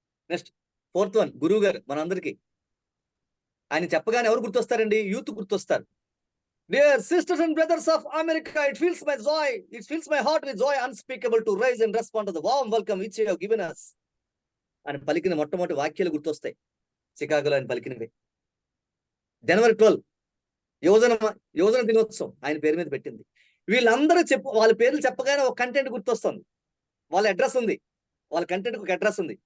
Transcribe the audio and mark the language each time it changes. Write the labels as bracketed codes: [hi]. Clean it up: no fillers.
[te] Next 4th one, గురువు గారు మనందరికి. ఆయన చెప్పగానే ఎవరు గుర్తొస్తారండి? Youth గుర్తొస్తారు. [en] Dear sisters and brothers of America, it fills my heart with joy unspeakable to rise and respond to the warm welcome which you have given us. [te] అని పలికిన మొట్టమొదటి వాక్యాలు గుర్తొస్తాయి. చికాగోలో ఆయన పలికినవి. జనవరి 12 యువజన దినోత్సవం ఆయన పేరు మీద పెట్టింది. వీళ్ళందరూ వాళ్ళ పేర్లు చెప్పగానే ఒక కంటెంట్ గుర్తొస్తుంది. వాళ్ళ అడ్రస్ ఉంది, వాళ్ళ కంటెంట్ ఒక అడ్రస్ ఉంది.